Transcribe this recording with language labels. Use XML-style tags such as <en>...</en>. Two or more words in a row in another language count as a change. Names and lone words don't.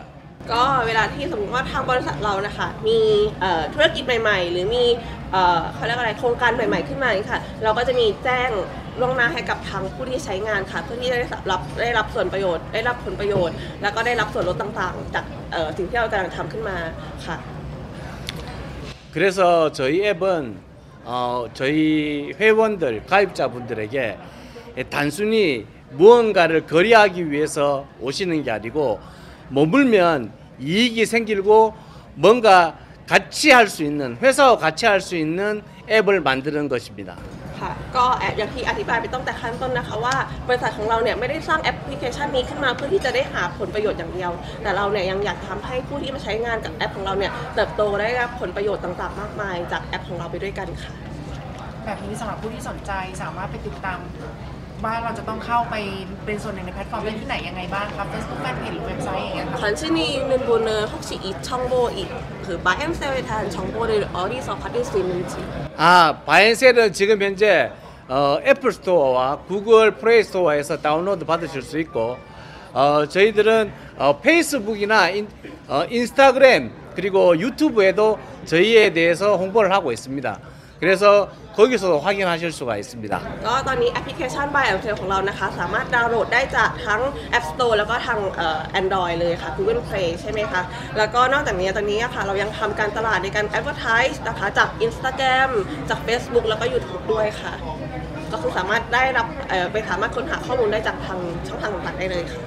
<th>ก็เวลาที่สมมติว่าทางบริษัทเรานะคะมีธุรกิจใหม่ๆหรือมีเขาเรียกอะไรโครงการใหม่ๆขึ้นมาค่ะเราก็จะมีแจ้งล่วงหน้าให้กับทางผู้ที่ใช้งานค่ะเพื่อที่ได้รับส่วนประโยชน์ได้รับผลประโยชน์แล้วก็ได้รับส่วนลดต่างๆจากสิ่งที่เรากำลังทำขึ้นมาค่ะ</th> <ko>그래서 저희 앱은 저희 회원들 가입자분들에게 단순히 무언가를 거래하기 위해서 오시는 게 아니고 머물면 이익이 생기고 뭔가 같이 할 수 있는 회사와 같이 할 수 있는 앱을 만드는 것입니다.</ko> <th>ค่ะก็อย่างที่อธิบายไปตั้งแต่ขั้นต้นนะคะว่าบริษัทของเราเนี่ยไม่ได้สร้างแอปพลิเคชันนี้ขึ้นมาเพื่อที่จะได้หาผลประโยชน์อย่างเดียวแต่เราเนี่ยยังอยากทำให้ผู้ที่มาใช้งานกับแอปของเราเนี่ยเติบโตได้รับผลประโยชน์ต่างๆมากมายจากแอปของเราไปด้วยกันค่ะ แบบนี้สำหรับผู้ที่สนใจสามารถไปติดตามว่าเราจะต้องเข้าไปเป็นส่วนหนึ่งในแพลตฟอร์มได้ที่ไหนยังไงบ้างครับ Facebook Fanpage หรือเว็บไซต์อย่างเงี้ยครับ</th> <ko>관심이 있는 분은 혹시 이 정보, 그 바이앤셀에 대한 정보를 어디서 받을 수 있는지. 바이앤셀은 지금 현재 애플 스토어와 구글 플레이 스토어에서 다운로드 받으실 수 있고 저희들은 페이스북이나 인스타그램 그리고 유튜브에도 저희에 대해서 홍보를 하고 있습니다. 그래서 거기서도 확인하실 수가 있습니다.</ko> <th>ก็ตอนนี้แอปพลิเคชัน Buy and Sell ของเรานะคะสามารถดาวน์โหลดได้จากทั้ง App Store แล้วก็ทาง Android เลยค่ะ Google Play ใช่ไหมคะแล้วก็นอกจากนี้ตอนนี้ค่ะเรายังทำการตลาดในการ Advertise นะคะจาก Instagram จาก Facebook แล้วก็ YouTube ด้วยค่ะก็คือสามารถได้รับไปสามารถค้นหาข้อมูลได้จากทางช่องทางต่างๆได้เลยค่ะ</th>